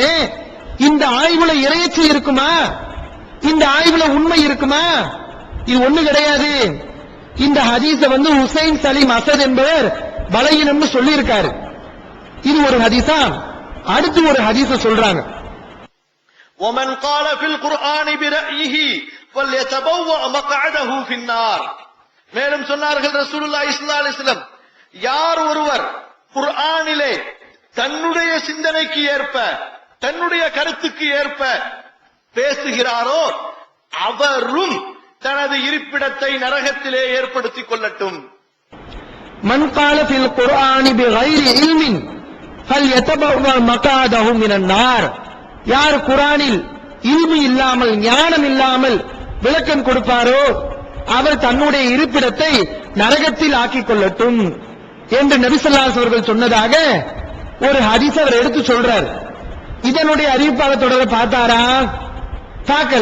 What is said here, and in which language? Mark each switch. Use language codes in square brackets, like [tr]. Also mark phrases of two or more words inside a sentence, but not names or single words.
[ta] இந்த ஆய்வுல இறையச்சி இருக்குமா? இந்த ஆய்வுல உண்மை இருக்குமா? இது ஒண்ணு கிடையாது. இந்த ஹதீஸ ஹுசைன் சலீம் அசத் என்பவர் பலகீனம்னு சொல்லி இருக்காரு. இது ஒரு ஹதீஸா? அடுத்து ஒரு ஹதீஸ சொல்றாங்க. [ar] ومن قال في القرآن برأيه فليتبوأ مقعده في النار. [ta] மேலும் சொன்னார்கள் [ar] رسول الله صلى الله عليه وسلم, [ta] யார் ஒருவர் குர்ஆனிலே தன்னுடைய சிந்தனைக்கு ஏற்ப தன்னுடைய கருத்துக்கு ஏற்ப பேசுகிறாரோ அவரும் தனது இருப்பிடத்தை நரகத்திலே ஏற்படுத்திக் கொள்ளட்டும். [ar] மன் قال في القرآن بغير علم فليتبوأ مقعده من النار. [ta] யார் குர்ஆனில் இல்மு இல்லாமல் ஞானம் இல்லாமல் விளக்கம் கொடுப்பாரோ அவர் தன்னுடைய இருப்பிடத்தை நரகத்தில் ஆக்கிக் கொள்ளட்டும் என்று நபி [ar] صلى الله عليه [ta] அவர்கள் சொன்னதாக ஒரு ஹதீஸ் அவர் எடுத்து சொல்றார். இதனுடைய அறிவிப்பாளத்தோட பார்த்தாரா? பார்க்கல.